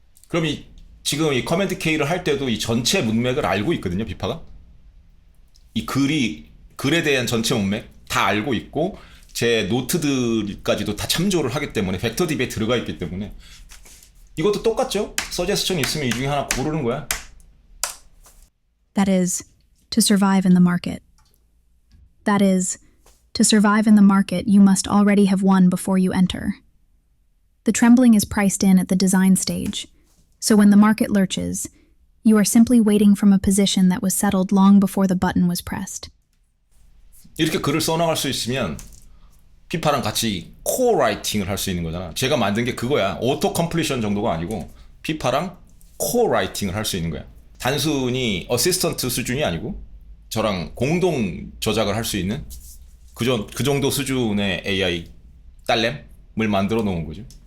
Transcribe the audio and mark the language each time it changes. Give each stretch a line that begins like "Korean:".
Korean: 그럼 지금 이 커맨드 K를 할 때도 이 전체 문맥을 알고 있거든요, 비파가. 이 글에 대한 전체 문맥 다 알고 있고, 제 노트들까지도 다 참조를 하기 때문에, 벡터 DB에 들어가 있기 때문에. 이것도 똑같죠? 서제스션 있으면 이 중에 하나 고르는 거야.
English: That is, to survive in the market. That is, to survive in the market, you must already have won before you enter. The trembling is priced in at the design stage, so when the market lurches, you are simply waiting from a position that was settled long before the button was pressed.
Korean: 이렇게 글을 써나갈 수 있으면 피파랑 같이 코라이팅을 할 수 있는 거잖아. 제가 만든 게 그거야. 오토 컴플리션 정도가 아니고 피파랑 코라이팅을 할 수 있는 거야. 단순히 어시스턴트 수준이 아니고 저랑 공동 저작을 할 수 있는 그 정도 수준의 AI 딸램을 만들어 놓은 거죠.